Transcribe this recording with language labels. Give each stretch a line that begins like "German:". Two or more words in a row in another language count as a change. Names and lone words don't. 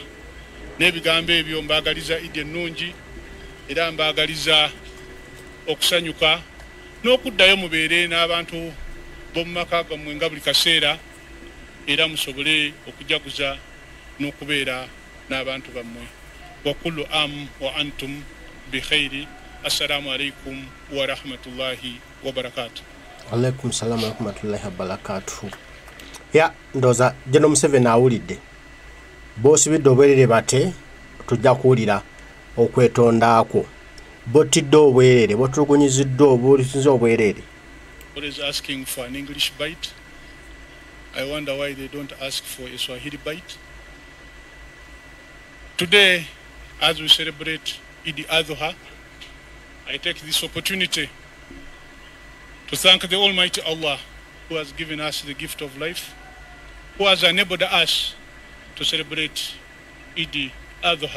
Ganda: N'ebigambo ebyo mbaagaliza Idi ennungi era mbaagaliza okusanyuka n'okuddayo mubeere n'abantu b'omu maka gammwe nga buli kaseera era musobole okujaguza n'okubeera n'abantu bammwe.
Arabic: وكل عام وأنتم بخير. السلام عليكم ورحمة الله وبركاته. عليكم السلام ورحمة الله وبركاته.
Ganda: Ya ndoza General Museveni awulidde boosibidde obwerere bate tujja kuwulira okwetondaako bottidde obwerere botulugunyiziddwa obulisinza obwerere.
English: Always asking for an English bite. I wonder why they don't ask for a Swahili bite. Today, as we celebrate Eid al-Adha, I take this opportunity to thank the Almighty Allah who has given us the gift of life, who has enabled us to celebrate Eid al-Adha.